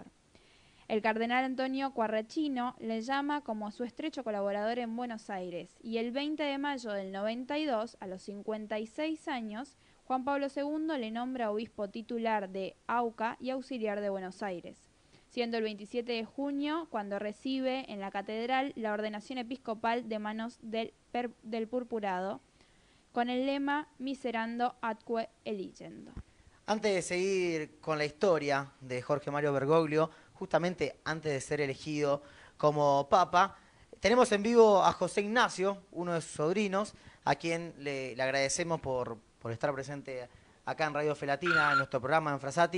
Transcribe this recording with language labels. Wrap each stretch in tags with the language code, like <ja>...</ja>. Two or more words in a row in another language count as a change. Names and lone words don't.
<es>El cardenal Antonio Quarrachino le llama como su estrecho colaborador en Buenos Aires y el 20 de mayo del 92, a los 56 años, Juan Pablo II le nombra obispo titular de Auca y auxiliar de Buenos Aires, siendo el 27 de junio cuando recibe en la catedral la ordenación episcopal de manos del purpurado, con el lema</es> <la>Miserando atque eligendo.</la> <es>Antes de seguir con la historia de Jorge Mario Bergoglio, justamente antes de ser elegido como papa, tenemos en vivo a José Ignacio, uno de sus sobrinos, a quien le agradecemos por estar presente acá en Radio Felatina, en nuestro programa en Frasati.</es>